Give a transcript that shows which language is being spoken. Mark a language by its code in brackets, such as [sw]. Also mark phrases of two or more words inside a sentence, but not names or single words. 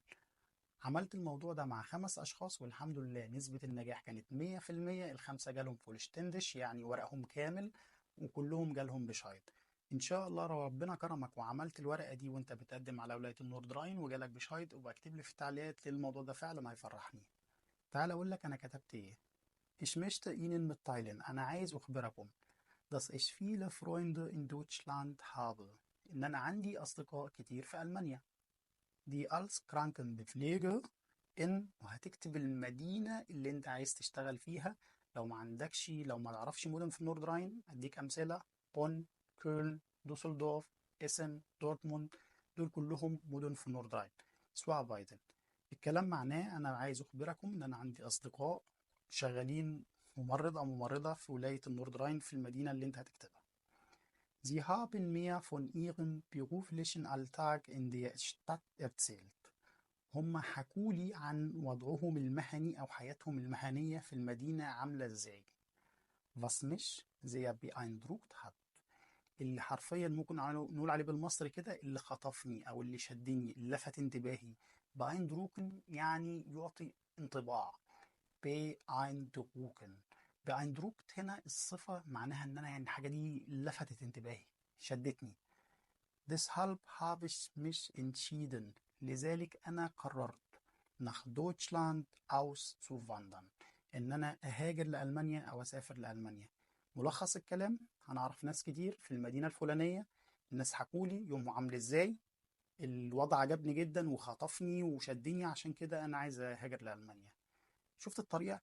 [ar] عملت الموضوع ده مع 5 أشخاص والحمد لله نسبة النجاح كانت 100%. الخمسة جالهم فولشتندش يعني ورقهم كامل، وكلهم جالهم بشايد. إن شاء الله لو ربنا كرمك وعملت الورقة دي وأنت بتقدم على ولاية النوردراين وجالك بشايد، وبكتب لي في التعليقات لأن الموضوع ده فعلا هيفرحني. تعال أقول لك أنا كتبت إيه. [de] Ich möchte Ihnen mitteilen، [ar] أنا عايز أخبركم [de] dass ich viele Freunde in Deutschland habe، [ar] إن أنا عندي أصدقاء كتير في ألمانيا. [de] دي als Krankenpflege in، [ar] وهتكتب المدينة اللي انت عايز تشتغل فيها. لو ما تعرفش مدن في النورد راين اديك امثلة: بون، كولن، دوسلدورف، اسن، دورتموند. دول كلهم مدن في النورد راين. سوابايدن. الكلام معناه انا عايز اخبركم ان انا عندي اصدقاء شغالين ممرض او ممرضة في ولاية النورد راين في المدينة اللي انت هتكتبها. [de] Sie haben mir von ihrem beruflichen Alltag in der Stadt erzählt. [ar] هم حكولي عن وضعهم المهني أو حياتهم المهنية في المدينة عاملة إزاي. [de] Was mich sehr beeindruckt hat، [ar] اللي حرفيا ممكن نقول عليه بالمصري كده اللي خطفني أو اللي شدني اللي لفت انتباهي. beeindrucken يعني يعطي انطباع. beeindrucken. beeindruckt هنا الصفة معناها إن أنا يعني الحاجة دي لفتت انتباهي، شدتني. [de] Deshalb habe ich mich entschieden، [ar] لذلك أنا قررت [de] nach Deutschland auszuwandern، [ar] إن أنا أهاجر لألمانيا أو أسافر لألمانيا. ملخص الكلام: أنا أعرف ناس كتير في المدينة الفلانية، الناس حكولي يومهم عامل إزاي، الوضع عجبني جدا وخطفني وشدني، عشان كده أنا عايز أهاجر لألمانيا. شفت الطريقة؟